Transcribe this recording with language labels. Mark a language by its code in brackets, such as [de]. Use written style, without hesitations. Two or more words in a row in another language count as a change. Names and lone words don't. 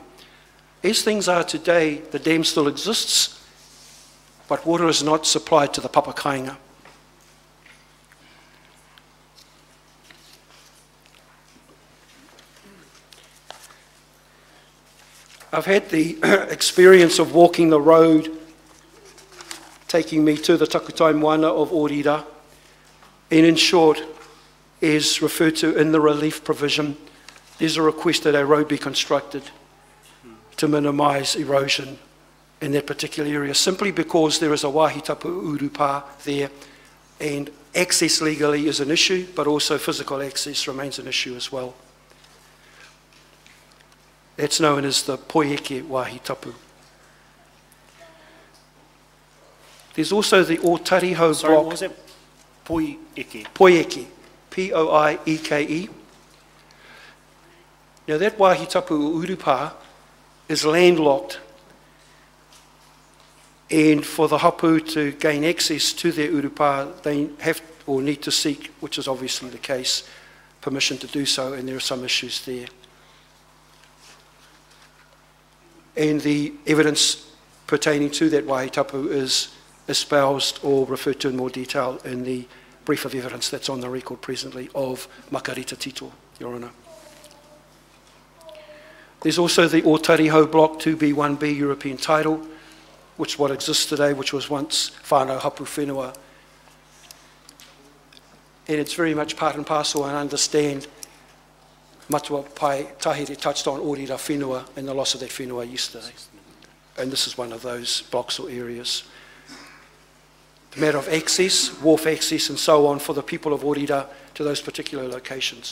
[en] As things are today, the dam still exists, but water is not supplied to the papakainga. I've had the experience of walking the road taking me to the [mi] takutai moana [en] of Ōrira, and in short, as referred to in the relief provision, there's a request that a road be constructed to minimise erosion in that particular area, simply because there is a [mi] wāhi tapu urupa [en] there, and access legally is an issue, but also physical access remains an issue as well. That's known as the poieke [mi] wāhi tapu. [en] There's also the Ōtariho block. Sorry, what was that? Poieke. Poieke, P-O-I-E-K-E. Now that [mi] wāhi tapu urupa [en] is landlocked, and for the hapu to gain access to their urupa, they have or need to seek, which is obviously the case, permission to do so, and there are some issues there. And the evidence pertaining to that [mi] wāhi tapu [en] is espoused or referred to in more detail in the brief of evidence that's on the record presently of Makarita Tito, Your Honour. There's also the Ōtariho Block 2B1B European title, which is what exists today, which was once [mi] whānau hapu whenua. [en] And it's very much part and parcel, and understand Matua Pai Tahiri touched on Ōrira whenua and the loss of that whenua yesterday. And this is one of those blocks or areas. The matter of access, wharf access and so on for the people of Ōrira to those particular locations.